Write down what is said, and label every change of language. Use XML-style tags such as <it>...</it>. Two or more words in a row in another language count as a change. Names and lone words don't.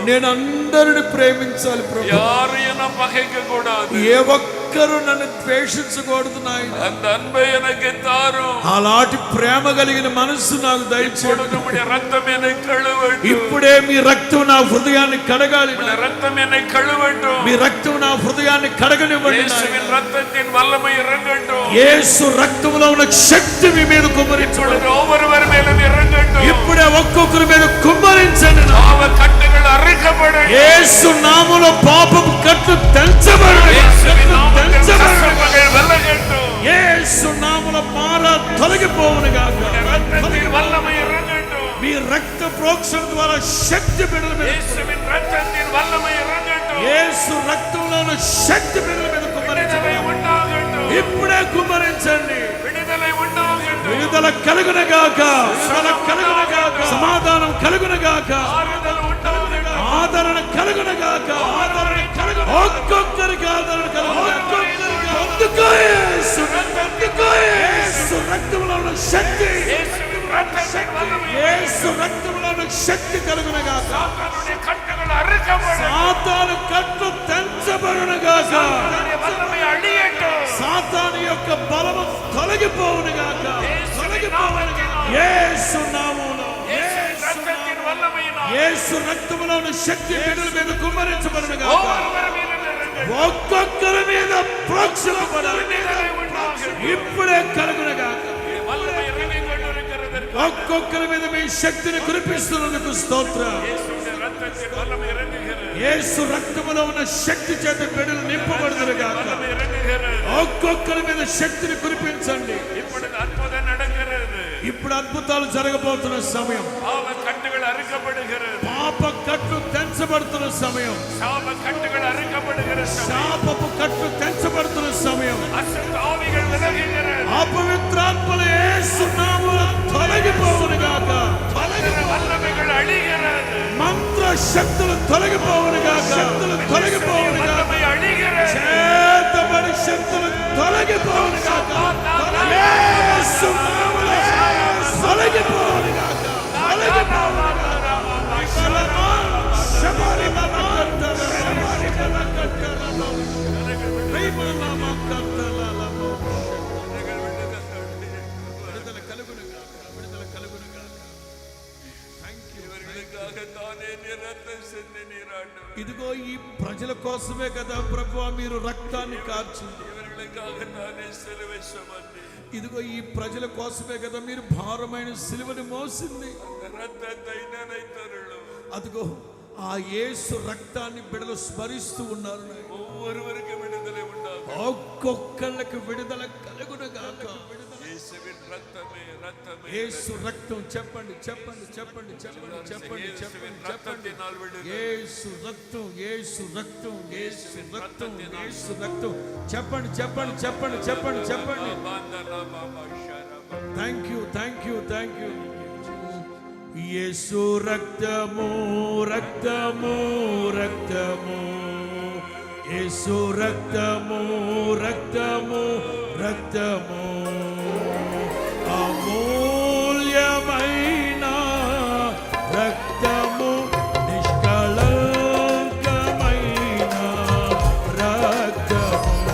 <te>నేను అందరిని ప్రేమించాలి ప్రభు.</te> <ta>யாரையும் நான் பகைக்க கூடாது.</ta> <te>ఏ ఒక్కరు నన్ను ద్వేషించకూడదు నాయన.</te> <ta>அந்த அன்பை எனக்கு தாரும்.</ta> <te>అలాంటి ప్రేమ కలిగిన మనస్సు నాకు దయచేయండి.</te> <ta>உம்முடைய ரத்தம் என்னை கழுவட்டும்.</ta> <te>ఇప్పుడే మీ రక్తం నా హృదయాన్ని కడగాలి.</te> <ta>உம்முடைய ரத்தம் என்னை கழுவட்டும்.</ta> <te>మీ రక్తం నా హృదయాన్ని కడగనివ్వండి.</te> <ta>இயேசுவின் ரத்தத்தின் வல்லமை இறங்கட்டும்.</ta> <te>యేసు రక్తంలో ఉన్న శక్తి మీ మీద కుమ్మరించండి.</te> <ta>ஒவ்வொருவர் மேலும் இறங்கட்டும்.</ta> <te>ఇప్పుడే ఒక్కొక్కరి మీద కుమ్మరించండి.</te> <ta>பாவ கட்டுகள் அறுக்கப்படட்டும்.</ta> <te>యేసు నామములో పాపపు కట్లు తెంచబడని.</te> <ta>இயேசுவின் நாமத்தில் கசப்புகள் விலகட்டும்.</ta> <te>యేసు నామములో మార తొలగిపోవును గాక.</te> <ta>ரத்தத்தின் வல்லமை இறங்கட்டும்.</ta> <te>మీ రక్త ప్రోక్షణ ద్వారా శక్తి బిడ్డల మీద,</te> <ta>இயேசுவின் ரத்தத்தின் வல்லமை இறங்கட்டும்.</ta> <te>యేసు రక్తంలో ఉన్న శక్తి బిడ్డల మీద కుమ్మరించండి.</te> <ta>விடுதலை உண்டாகட்டும்.</ta> <te>ఇప్పుడే కుమ్మరించండి.</te> <ta>விடுதலை உண்டாகட்டும்.</ta> <te>విడుదల కలుగును గాక. విడుదల కలుగును గాక. సమాధానం కలుగును గాక.</te> <ta>ஆறுதல் உண்டாகட்டும்.</ta> <te>ఆదరణ కలుగును గాక. ఆదరణ కలుగును. ఒక్కొక్కరికి ఆదరణ కలుగును గాక. అందుకో యేసు అందుకో యేసు రక్తంలో ఉన్న శక్తి,</te> <ta>இயேசுவின் ரத்தத்தின் வல்லமை</ta> <te>యేసు రక్తంలో ఉన్న శక్తి కలుగును గాక.</te> <ta>சாத்தானுடைய கட்டுகள் அறுக்கப்படட்டும்.</ta> <te>సాతాను కట్లు తెంచబడును గాక.</te> <ta>அவருடைய வல்லமை அழியட்டும்.</ta> <te>సాతాను యొక్క బలము తొలగిపోవును గాక. తొలగిపోవును గాక. యేసు నామములో,</te> <ta>இயேசுவின் ரத்தத்தின் வல்லமையினால்</ta> <te>యేసు రక్తములో ఉన్న శక్తి బిడ్డల మీద కుమ్మరించబడును గాక.</te> <ta>ஒவ்வொருவர் மீதும் இறங்கட்டும்.</ta> <te>ఒక్కొక్కరి మీద ప్రోక్షింపబడాలి.</te> <ta>விடுதலை உண்டாகட்டும்.</ta> <te>ఇప్పుడే కలుగును గాక.</te> <ta>வல்லமை இறங்கிக் கொண்டிருக்கிறதற்கு</ta> <te>ఒక్కొక్కరి మీద మీ శక్తిని కురిపిస్తున్నందుకు స్తోత్రం.</te> <ta>இயேசுவின் ரத்தத்தின் வல்லமை இறங்குகிறது.</ta> <te>యేసు రక్తములో ఉన్న శక్తి చేత బిడ్డలు నింపబడుదురు గాక.</te> <ta>வல்லமை இறங்குகிறது.</ta> <te>ఒక్కొక్కరి మీద శక్తిని కురిపించండి.</te> <ta>இப்பொழுது அற்புதம் நடக்கிறது.</ta> <te>ఇప్పుడు అద్భుతాలు జరగబోతున్న సమయం.</te> <ta>பாவ கட்டுகள் அறுக்கப்படுகிறது.</ta> <te>పాప కట్లు తెంచబడుతున్న సమయం.</te> <ta>சாப கட்டுகள் அறுக்கப்படுகிற சமயம்.</ta> <te>శాపపు కట్లు తెంచబడుతున్న సమయం.</te> <ta>அசுத்த ஆவிகள் விலகுகிறது.</ta> <te>అపవిత్రాత్మల యేసు నామములో తొలగిపోవును గాక.</te> <ta>வல்லமைகள் அழிகிறது.</ta> <te>మంత్ర శక్తులు తొలగిపోవును గాక. శక్తులు తొలగిపోవును గాక.</te> <ta>வல்லமை அழிகிறது.</ta> <te>చేతబడి శక్తులు తొలగిపోవును గాక. యేసు నామములో తొలగిపోవును గాక. తొలగిపోవును గాక. శబరి మలకత్తల శబరి మలకత్తల విడుదల కలుగును గాక. విడుదల కలుగును గాక.</te> <ta>இவர்களுக்காகத்தானே நீர் ரத்தம் சிந்தி நீராண்டவர்.</ta> <te>ఇదిగో ఈ ప్రజల కోసమే కదా ప్రభువా మీరు రక్తాన్ని కార్చింది.</te> <ta>இவர்களுக்காகத்தானே சிலுவை சுமந்து</ta> <te>ఇదిగో ఈ ప్రజల కోసమే కదా మీరు భారమైన సిలువని మోసింది.</te> <ta>அந்த ரத்தத்தை நினைத்தருளும்.</ta> <te>అదిగో ఆ యేసు రక్తాన్ని బిడ్డలు స్మరిస్తూ ఉన్నారు.</te> <ta>ஒவ்வொருவருக்கும் விடுதலை உண்டாகும்.</ta> <te>ఒక్కొక్కళ్ళకి విడుదల కలుగును గాక.</te> <ta>இயேசுவின் ரத்தமே ரத்தமே.</ta> <te>యేసు రక్తం చెప్పండి చెప్పండి చెప్పండి చెప్పండి చెప్పండి చెప్పండి చెప్పండి. యేసు రక్తం యేసు రక్తం యేసు రక్తం యేసు రక్తం చెప్పండి చెప్పండి చెప్పండి చెప్పండి చెప్పండి.</te> <en>thank you thank you thank you.</en> <te>యేసు రక్తము రక్తము రక్తము. యేసు రక్తము రక్తము రక్తము. అమూల్యమైన రక్తము, నిష్కళంకమైన రక్తము.</te>